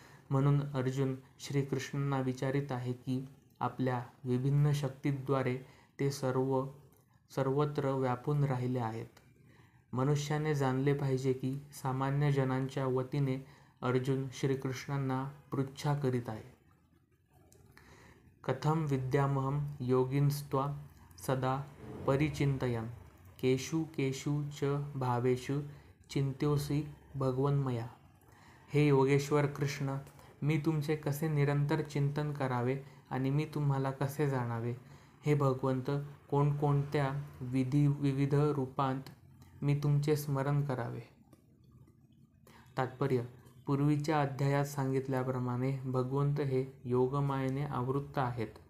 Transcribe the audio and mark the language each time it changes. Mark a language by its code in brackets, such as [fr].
[mr] म्हणून अर्जुन श्रीकृष्णांना विचारित आहे की आपल्या विभिन्न शक्तीद्वारे ते सर्वत्र व्यापून राहिले आहेत. मनुष्याने जाणले पाहिजे की सामान्य जनांच्या वतीने अर्जुन श्रीकृष्णांना पृच्छा करीत आहे. [sa] कथं विद्यामहं योगिनस्त्वा सदा परिचिन्तयन् केषु केषु च भावेषु चिंत्योऽसि भगवन्मया. [mr] हे योगेश्वर कृष्ण, मी तुमचे कसे निरंतर चिंतन करावे आणि मी तुम्हाला कसे जाणावे. हे भगवंत, कोणकोणत्या विविध रूपांत मी तुमचे स्मरण करावे. तात्पर्य: पूर्वीच्या अध्यायात सांगितल्याप्रमाणे भगवंत हे योगमायेने आवृत्त आहेत.